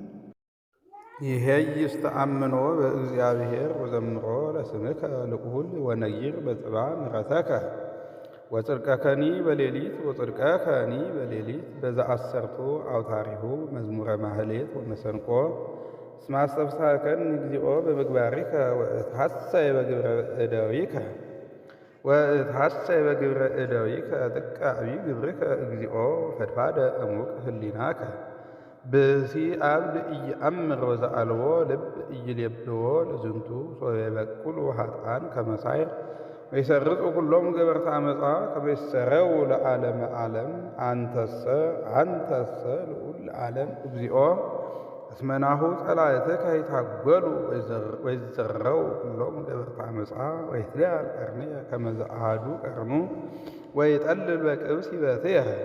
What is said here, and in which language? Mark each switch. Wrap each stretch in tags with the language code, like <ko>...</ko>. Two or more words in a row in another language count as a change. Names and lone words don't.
<gez>ይሄይስ ተአምኖ በእግዚአብሔር ወዘምሮ ለስምከ ልዑል ወነይር በጽባሕ ምሕረተከ ወጽድቀከኒ በሌሊት በዘአሰርቱ አውታሪሁ መዝሙረ ማህሌት ወመሰንቆ እስመ አስተብሳከኒ እግዚኦ በምግባሪከ ወእትሐሰይ በግብረ እደዊከ ጥቀ አብይ ግብርከ እግዚኦ ፈድፋደ እሙቅ ህሊናከ ብእሲ አብድ ኢየአምር ወዘአልቦ ልብ ኢይሌብዎ ለዝንቱ ሶበ ይበቁሉ ኃጥኣን ከመ ሳዕር ወይሰርጹ ኩሎሙ ገበርተ ዓመፃ ከመ ይሰረው ለዓለመ ዓለም። አንተሰ ልዑል ለዓለም እግዚኦ እስመ ናሁ ጸላእትከ ይታጐሉ ወይዘረው ኩሎሙ ገበርተ ዓመፃ ወይትለአል ቀርንየ ከመ ዘአሐዱ ቀርኑ ወይጠልል በቅብስ ሂበትየ</gez>